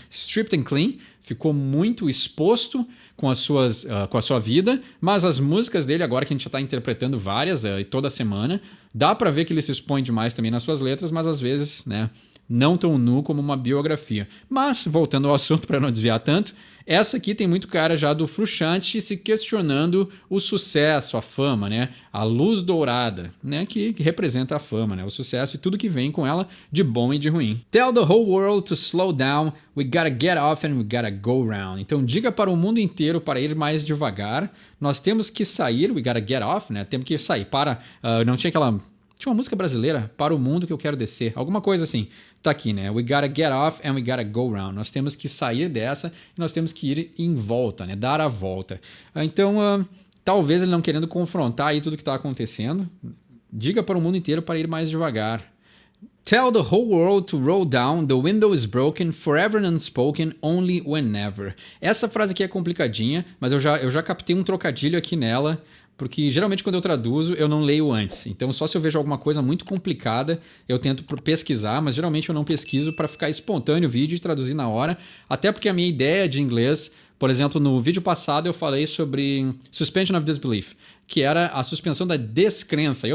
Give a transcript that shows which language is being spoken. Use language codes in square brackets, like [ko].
[en] Stripped and clean, [pt] ficou muito exposto com a sua vida, mas as músicas dele, agora que a gente já está interpretando várias toda semana, dá para ver que ele se expõe demais também nas suas letras, mas às vezes, né, não tão nu como uma biografia. Mas, voltando ao assunto para não desviar tanto, essa aqui tem muito cara já do Frusciante se questionando o sucesso, a fama, né? A luz dourada, né? Que representa a fama, né? O sucesso e tudo que vem com ela de bom e de ruim. [en] Tell the whole world to slow down, we gotta get off and we gotta go round. [pt] Então diga para o mundo inteiro para ir mais devagar. Nós temos que sair, [en] we gotta get off, [pt] né? Temos que sair para... não tinha aquela... Tinha uma música brasileira, Para o Mundo que eu quero descer. Alguma coisa assim. Tá aqui, né? [en] We gotta get off and we gotta go round. [pt] Nós temos que sair dessa e nós temos que ir em volta, né? Dar a volta. Então, talvez ele não querendo confrontar aí tudo que tá acontecendo. Diga para o mundo inteiro para ir mais devagar. [en] Tell the whole world to roll down, the window is broken, forever and unspoken, only whenever. [pt] Essa frase aqui é complicadinha, mas eu já captei um trocadilho aqui nela, porque geralmente quando eu traduzo eu não leio antes. Então só se eu vejo alguma coisa muito complicada eu tento pesquisar, mas geralmente eu não pesquiso para ficar espontâneo o vídeo e traduzir na hora. Até porque a minha ideia de inglês, por exemplo, no vídeo passado eu falei sobre suspension of disbelief, que era a suspensão da descrença.